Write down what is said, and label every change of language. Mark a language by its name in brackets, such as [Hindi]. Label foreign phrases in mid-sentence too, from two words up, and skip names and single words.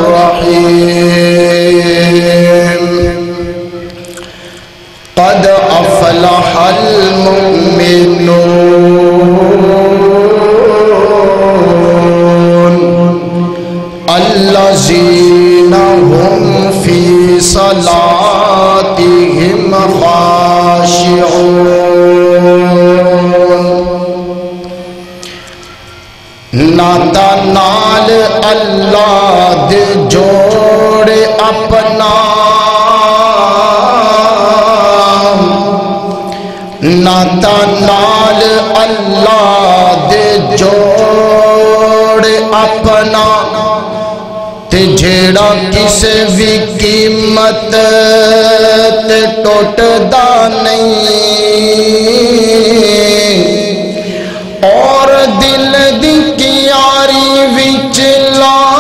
[Arabic] الرحيم قد أفلح المؤمنون الذين هم في صلاتهم خاشعون [Punjabi] ناتا نال اللہ دے جوڑ اپنا ناتا نال اللہ دے جوڑ اپنا تے جھیڑا کسے بھی قیمت تے ٹوٹ دا نہیں اور دل دی کیاری وچ لا